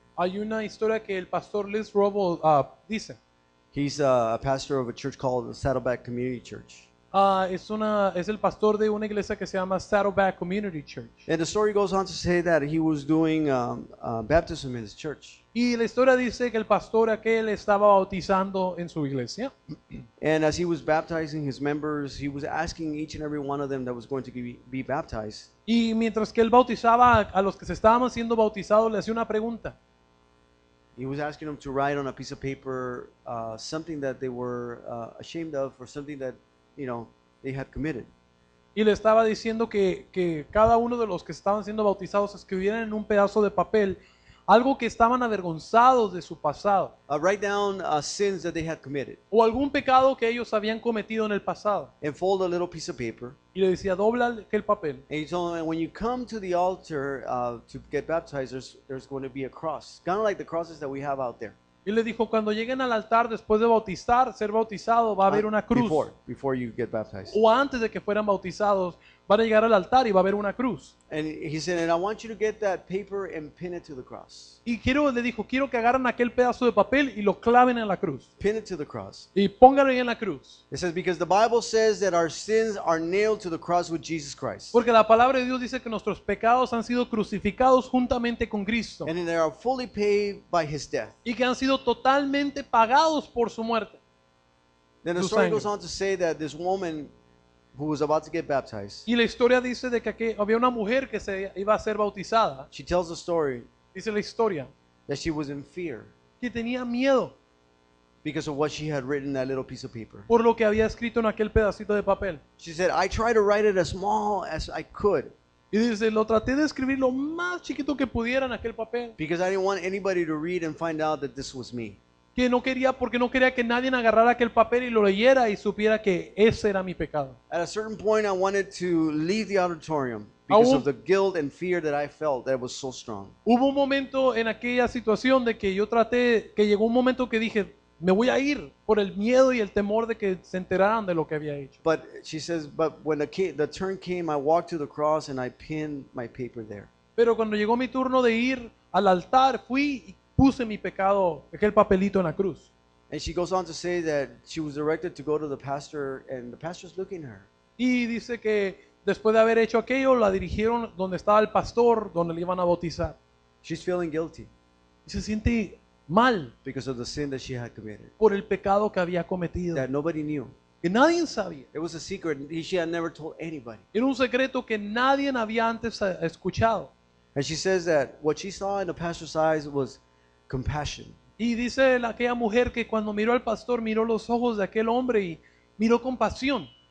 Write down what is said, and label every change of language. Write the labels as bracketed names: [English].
[Spanish] Hay una historia que el pastor Liz Robo dice. [English] He's a pastor of a church called the Saddleback Community Church. [Spanish] Es el pastor de una iglesia que se llama Saddleback Community Church. [English] And the story goes on to say that he was doing baptism in his church. [Spanish] Y la historia dice que el pastor aquel estaba bautizando en su iglesia. [English] And as he was baptizing his members, he was asking each and every one of them that was going to be baptized, [Spanish] Y mientras que él bautizaba a los que se estaban siendo bautizados, le hacía una pregunta. [English] he was asking them to write on a piece of paper something that they were ashamed of or something that, they had committed. [Spanish] Y le estaba diciendo que cada uno de los que estaban siendo bautizados escribieran en un pedazo de papel algo que estaban avergonzados de su pasado [English] Write down sins that they had committed [Spanish] o algún pecado que ellos habían cometido en el pasado. [English] and fold a little piece of paper. [Spanish] Y le decía, dobla aquel papel. [English] And he told them, when you come to the altar to get baptized, there's going to be a cross, kind of like the crosses that we have out there. [Spanish] Y le dijo, cuando lleguen al altar después de ser bautizado, va a haber una cruz. [English] Before you get baptized. [Spanish] O antes de que fueran bautizados, van a llegar al altar y va a haber una cruz. [English] And he said, and I want you to get that paper and pin it to the cross. [Spanish] Y le dijo, quiero que agarren aquel pedazo de papel y lo claven en la cruz. [English] Pin it to the cross. [Spanish] Y póngalo ahí en la cruz. [English] It says, because the Bible says that our sins are nailed to the cross with Jesus Christ. [Spanish] Porque la palabra de Dios dice que nuestros pecados han sido crucificados juntamente con Cristo. [English] And they are fully paid by his death. [Spanish] Y que han sido totalmente pagados por su muerte. [English] Then the [Spanish] Su [English] story [Spanish] sangre. [English] goes on to say that this woman who was about to get baptized, [Spanish] Y la historia dice de que aquí había una mujer que se iba a ser bautizada. [English] she tells the story [Spanish] Dice la historia [English] that she was in fear [Spanish] que tenía miedo [English] because of what she had written in that little piece of paper. [Spanish] por lo que había escrito en aquel pedacito de papel. [English] She said, I tried to write it as small as I could [Spanish] Y dice, lo traté de escribir lo más chiquito que pudiera en aquel papel. [English] because I didn't want anybody to read and find out that this was me. [Spanish] Que no quería, porque no quería que nadie agarrara aquel papel y lo leyera y supiera que ese era mi pecado. [English] At a certain point, I wanted to leave the auditorium because [Spanish] Aún- [English] of the guilt and fear that I felt that was so strong. [Spanish] Hubo un momento en aquella situación de que yo traté, que llegó un momento que dije, me voy a ir por el miedo y el temor de que se enteraran de lo que había hecho. [English] But she says, but when the turn came, I walked to the cross and I pinned my paper there. [Spanish] Pero cuando llegó mi turno de ir al altar, fui y puse mi pecado, aquel papelito en la cruz. [English] And she goes on to say that she was directed to go to the pastor, and the pastor's looking at her. [Spanish] Y dice que después de haber hecho aquello, la dirigieron donde estaba el pastor, donde le iban a bautizar. [English] She's feeling guilty [Spanish] Y se siente mal [English] because of the sin that she had committed, [Spanish] por el pecado que había cometido, [English] that nobody knew. [Spanish] que nadie sabía. [English] It was a secret she had never told anybody. [Spanish] Era un secreto que nadie había antes escuchado. [English] And she says that what she saw in the pastor's eyes was compassion. [Spanish] Y dice aquella mujer que cuando miró al pastor, miró los ojos de aquel hombre y miró compasión